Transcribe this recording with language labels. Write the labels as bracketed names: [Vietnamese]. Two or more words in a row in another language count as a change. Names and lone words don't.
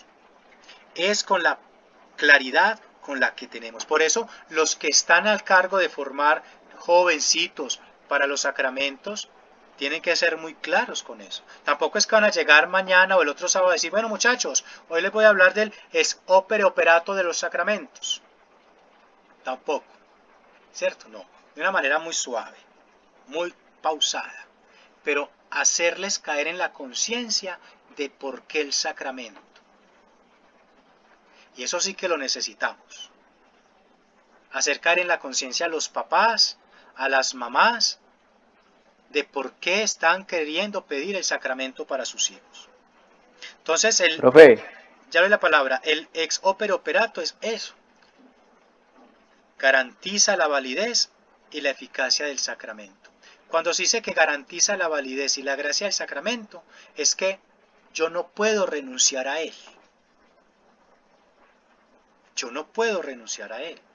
[Spanish] Es con la claridad con la que tenemos. Por eso, los que están al cargo de formar jovencitos para los sacramentos, tienen que ser muy claros con eso. Tampoco es que van a llegar mañana o el otro sábado a decir, bueno muchachos, hoy les voy a hablar del [Latin] ex opere operato [Spanish] de los sacramentos. Tampoco, ¿cierto? No, de una manera muy suave, muy pausada, pero hacerles caer en la conciencia de por qué el sacramento. Y eso sí que lo necesitamos. Hacer caer en la conciencia a los papás, a las mamás, de por qué están queriendo pedir el sacramento para sus hijos. Entonces, Profe, ya ve la palabra, el [Latin] ex opere operato [Spanish] es eso. Garantiza la validez y la eficacia del sacramento. Cuando se dice que garantiza la validez y la gracia del sacramento, es que yo no puedo renunciar a él. Yo no puedo renunciar a él.